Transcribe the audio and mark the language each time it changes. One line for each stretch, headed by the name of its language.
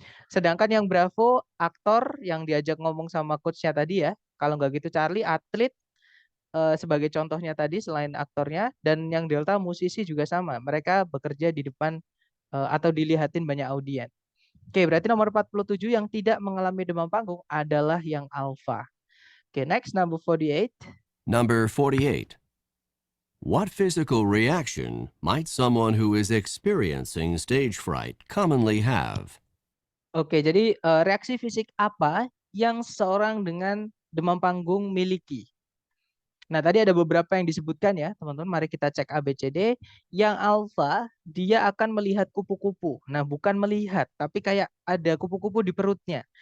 Indonesian: Sedangkan yang bravo, aktor yang diajak ngomong sama coachnya tadi ya, kalau nggak gitu Charlie, atlet, sebagai contohnya tadi selain aktornya, dan yang delta musisi juga sama. Mereka bekerja di depan atau dilihatin banyak audien. Oke, berarti nomor 47 yang tidak mengalami demam panggung adalah yang alpha.
English: Oke, next number 48. Number 48. What physical reaction might someone who is experiencing stage fright commonly have?
Indonesian: Oke, jadi reaksi fisik apa yang seorang dengan demam panggung miliki? Nah, tadi ada beberapa yang disebutkan ya, teman-teman. Mari kita cek ABCD. Yang alfa, dia akan melihat kupu-kupu. Nah, bukan melihat, tapi kayak ada kupu-kupu di perutnya.